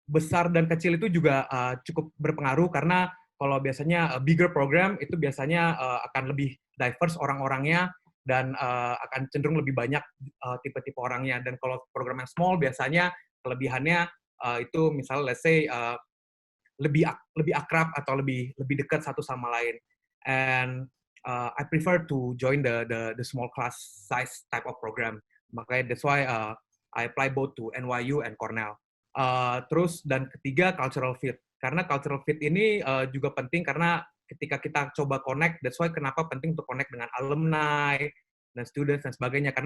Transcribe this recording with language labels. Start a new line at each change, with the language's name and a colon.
Indonesian: Besar dan kecil itu juga cukup berpengaruh karena kalau biasanya bigger program itu biasanya akan lebih diverse orang-orangnya dan akan cenderung lebih banyak tipe-tipe orangnya. Dan kalau program yang small biasanya kelebihannya itu misalnya
English: let's say
Indonesian: lebih akrab atau lebih dekat satu sama lain.
English: And I prefer to join the small class size type of program.
Indonesian: Makanya
English: that's why I apply both to NYU and Cornell.
Indonesian: Terus dan ketiga, cultural fit. Karena cultural fit ini juga penting karena ketika kita coba connect,
English: that's why
Indonesian: kenapa penting untuk connect dengan alumni dan students dan sebagainya.